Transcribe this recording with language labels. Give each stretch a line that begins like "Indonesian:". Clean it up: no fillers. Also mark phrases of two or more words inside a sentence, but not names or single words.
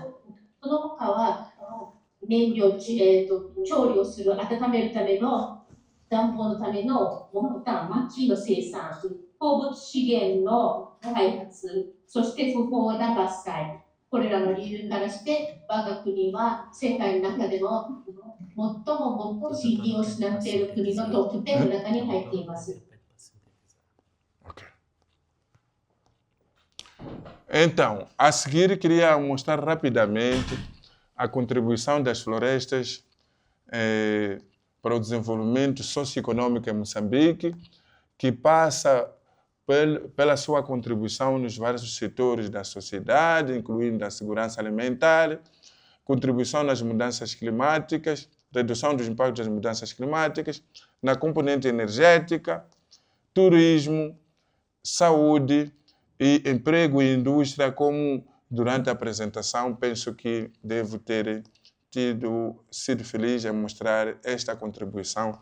Japanese: その他は燃料、調理をする、温めるための暖房のための木炭、薪の生産、鉱物資源の開発、そして不法な伐採。これらの理由からして、我が国は世界の中でも最も森林を失っている国のトップ10の中に入っています。
Portuguese: Ok. Então, a seguir, queria mostrar rapidamente a contribuição das florestas para o desenvolvimento socioeconômico em Moçambique, que passa pela sua contribuição nos vários setores da sociedade, incluindo a segurança alimentar, contribuição nas mudanças climáticas, redução dos impactos das mudanças climáticas, na componente energética, turismo, saúde e emprego e indústria, como durante a apresentação penso que devo ter sido feliz em mostrar esta contribuição.